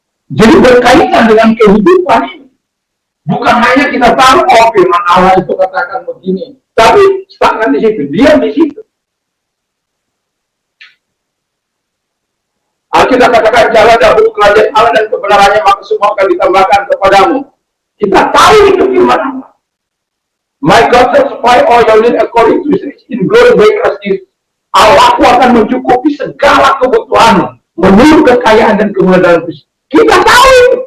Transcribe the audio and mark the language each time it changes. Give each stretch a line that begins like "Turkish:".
Indonesian: Jadi berkaitan dengan kehidupan ini. Bukan hanya kita tahu, oh firman Allah itu katakan begini, tapi stagnan di situ, diam di situ. Alkitab katakan, jalan dahulu kerajaan Allah dan kebenarannya, maka semua akan ditambahkan kepadamu. Kita tahu itu firman Allah.
English: My God shall supply all your needs according to His riches in glory by Christ.
Indonesian: Allahku akan mencukupi segala kebutuhanmu menurut kekayaan dan kemuliaan Kristus. Kita tahu.